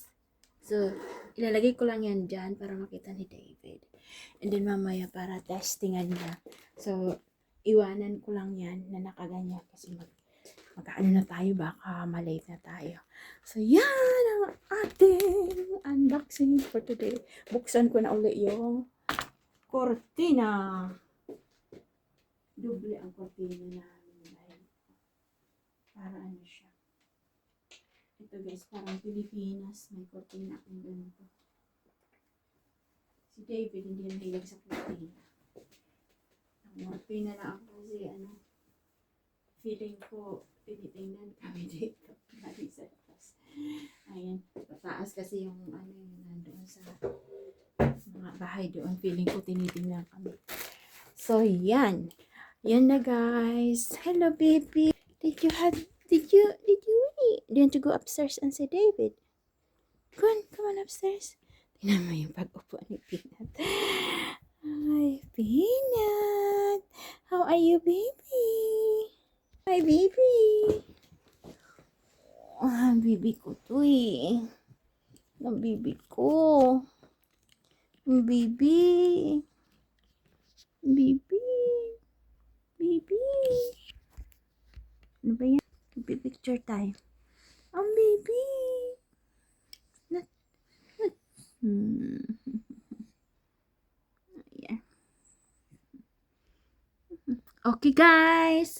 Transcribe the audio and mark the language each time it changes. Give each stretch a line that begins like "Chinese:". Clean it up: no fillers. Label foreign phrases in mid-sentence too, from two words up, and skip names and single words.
Filipino: So, ilalagay ko lang yan dyan para makita ni David.
English: And then
Filipino: mamaya para testingan niya. So, iwanan ko lang yan na nakaganyan kasi magkaano na tayo, baka malate na tayo. So, yan ang ating unboxing
English: for today.
Filipino: Buksan ko na ulit yung cortina. Doble ang cortina namin. Para ano siya. Ito guys, parang Pilipinas. May cortina akong ganito. Si David, hindi na hilag sa cortina. Ang cortina na ako kasi feeling ko, tinitingnan kami dito. Lagi sa taas. Ayan, pataas kasi yung nandoon sa mga bahay doon. Feeling ko tinitingnan kami. So, yan. Yan na guys.
English: Hello baby. Did you wait? Do you want to go upstairs and say David? Come on upstairs.
Filipino: Tingnan mo yung pag-upo ni Peanut.
English: Hi, Peanut. How are you, baby? Hi, baby.
Filipino: Baby ko to eh. Ang baby ko. Baby. Baby. Baby. Ano ba yan? Picture tayo. Ang baby. Yeah.
English: Okay guys.